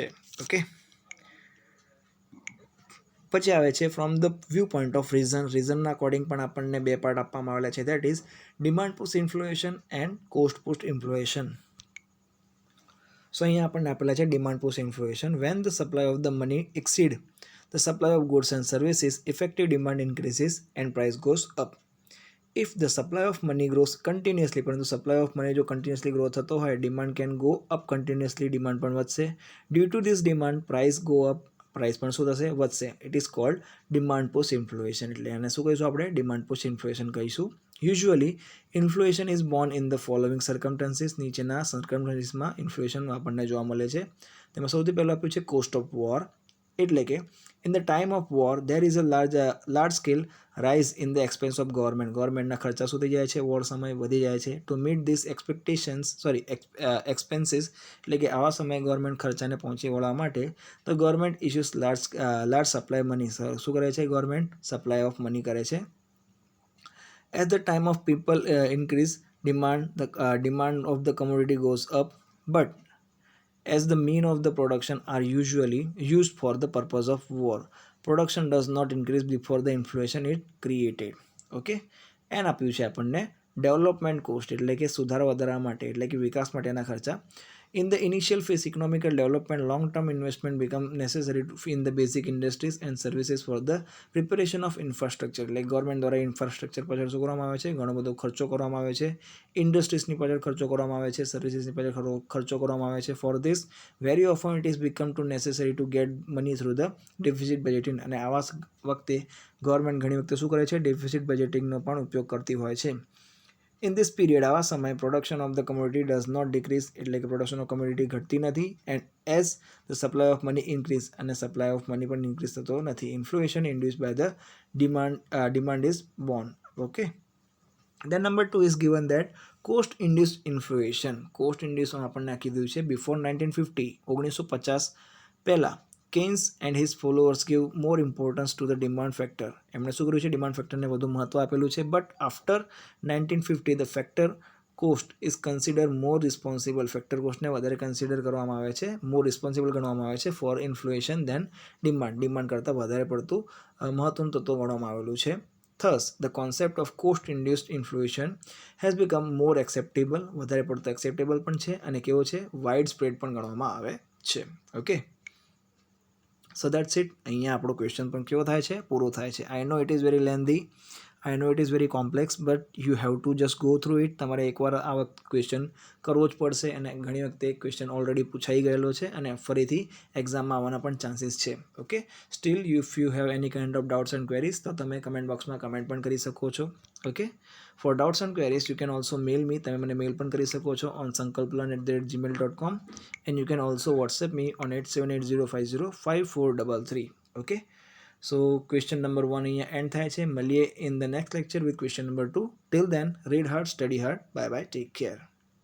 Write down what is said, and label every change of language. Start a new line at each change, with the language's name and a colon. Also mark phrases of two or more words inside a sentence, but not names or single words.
English: ઓકે,
Gujarati: પછી આવે છે
English: from the view point of reason.
Gujarati: રીઝનના અકોર્ડિંગ પણ આપણને બે પાર્ટ આપવામાં આવેલા છે.
English: that is demand push inflation and cost push inflation.
Gujarati: સો અહીંયા આપણને આપેલા છે
English: demand push inflation. when the supply of the money exceed the supply of goods and services, effective demand increases and price goes up. If the supply of money grows continuously, પરંતુ supply of money જો continuously grow
Gujarati: થતો હોય,
English: demand can go up continuously, demand
Gujarati: પણ વધશે.
English: Due to this demand, price go up, price
Gujarati: પણ શું થશે? વધશે.
English: It is called demand push inflation.
Gujarati: એટલે આને શું કહીશું આપણે?
English: Demand push inflation કહીશું. Usually, inflation is born in the following circumstances.
Gujarati: નીચેના circumstancesમાં inflation આપણને જોવા મળે છે. તેમાં સૌથી પહેલું આપ્યું છે
English: cost of war.
Gujarati: એટલે કે
English: in the time of war there is a large scale rise in the expense of government.
Gujarati: ગવર્મેન્ટના ખર્ચા શું થઈ જાય છે? વોર સમય વધી જાય છે.
English: To meet these expenses
Gujarati: એટલે કે આવા સમયે ગવર્મેન્ટ ખર્ચાને પહોંચી વળવા માટે તો
English: government issues large supply money.
Gujarati: શું કરે છે? ગવર્મેન્ટ
English: supply of money
Gujarati: કરે છે.
English: As the time of people increase demand, the demand of the commodity goes up, but as the mean of the production are usually used for the purpose of war, production does not increase before the inflation is created.
Gujarati: ઓકે, એન આપ્યું છે આપણને
English: development cost
Gujarati: એટલે કે સુધારા વધારા માટે એટલે કે વિકાસ માટેના ખર્ચા.
English: In the initial phase economical development, long-term investment become necessary in the basic industries and services for the preparation of infrastructure.
Gujarati: એટલે ગવર્મેન્ટ દ્વારા ઇન્ફ્રાસ્ટ્રક્ચર પાછળ શું કરવામાં આવે છે? ઘણો બધો ખર્ચો કરવામાં આવે છે. ઇન્ડસ્ટ્રીઝની પાછળ ખર્ચો કરવામાં આવે છે. સર્વિસીસની પાછળ ખર્ચો કરવામાં આવે છે.
English: For this, very often it is become too necessary to get money through the deficit budgeting.
Gujarati: અને આવા વખતે ગવર્મેન્ટ ઘણી વખતે શું કરે છે? ડેફિસિટ બજેટિંગનો પણ ઉપયોગ કરતી હોય છે.
English: In this period,
Gujarati: આવા સમય
English: production of the commodity does not decrease
Gujarati: એટલે કે
English: production of commodity
Gujarati: ઘટતી નથી.
English: And as the supply of money increase અને supply of money પણ increase
Gujarati: થતો નથી.
English: Inflation induced by the demand is born. Okay. Then number 2 is given that cost induced inflation. Cost induced
Gujarati: આપણને આખી દીધું છે
English: before 1950 1950 પહેલા Keynes and his followers give more importance to the demand factor.
Gujarati: એમણે શું કર્યું છે? ડિમાન્ડ ફેક્ટરને વધુ મહત્વ આપેલું છે.
English: but after 1950 the factor cost is consider more responsible.
Gujarati: ફેક્ટર કોસ્ટને વધારે કન્સિડર કરવામાં આવે છે,
English: more responsible
Gujarati: ગણવામાં આવે છે
English: for inflation than demand
Gujarati: કરતાં વધારે પડતું મહત્વનું તત્વ ગણવામાં આવેલું છે.
English: Thus, the concept of cost-induced inflation has become more acceptable.
Gujarati: વધારે પડતો acceptable પણ છે અને કેવો છે?
English: wide spread
Gujarati: પણ ગણવામાં આવે છે.
English: okay, so that's it.
Gujarati: અહીંયા આપણો ક્વેશ્ચન પણ કેવો થાય છે? પૂરો થાય છે.
English: I know it is very lengthy, I know it is very complex, but you have to just go through it.
Gujarati: તમારે એકવાર આ વખત ક્વેશ્ચન કરવો જ પડશે અને ઘણી વખતે ક્વેશ્ચન ઓલરેડી પૂછાઈ ગયેલો છે અને ફરીથી એક્ઝામમાં આવવાના પણ ચાન્સીસ છે.
English: okay, still if you have any kind of doubts and queries
Gujarati: તો તમે કમેન્ટ બોક્સમાં કમેન્ટ પણ કરી શકો છો.
English: okay, for doubts and queries you can also mail me.
Gujarati: તમે મને મેલ પણ કરી શકો છો
English: ઓન sankalplan@gmail.com and you can also WhatsApp me on 8780505433. Okay, so question number 1
Gujarati: અહીંયા એન્ડ થાય છે.
English: મળીએ in the next lecture with question number 2. Till then, read hard, study hard. Bye bye, take care.